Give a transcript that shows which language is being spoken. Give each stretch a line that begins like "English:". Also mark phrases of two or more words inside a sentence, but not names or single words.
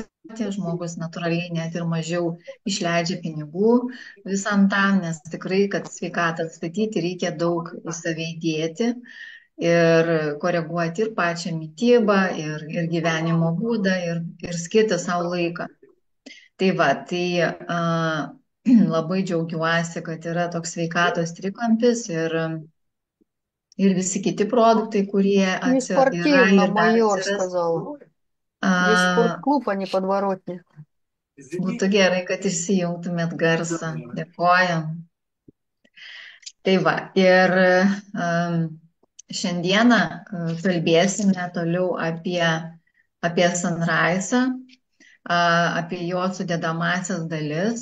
Lithuanian: Žmogus natūraliai net ir mažiau išleidžia pinigų visam tam, nes tikrai, kad sveikatą atstatyti, reikia daug į save įdėti ir koreguoti ir pačią mitybą, ir gyvenimo būdą, ir skirti savo laiką. Tai va, labai džiaugiuosi, kad yra toks sveikatos trikampis ir visi kiti produktai, kurie
Russian: Не
Lithuanian: yra
Russian: спортивно,
Lithuanian: ir dar
Russian: майор
Lithuanian: atsiras.
Russian: сказала. Здесь спортклуб, а не подворотня.
Lithuanian: Būtų gerai, kad išsijungtumėt garsą. Dėkojam. Tai va, ir šiandieną kalbėsime toliau apie Sunrise, apie jo sudedamąsias dalis.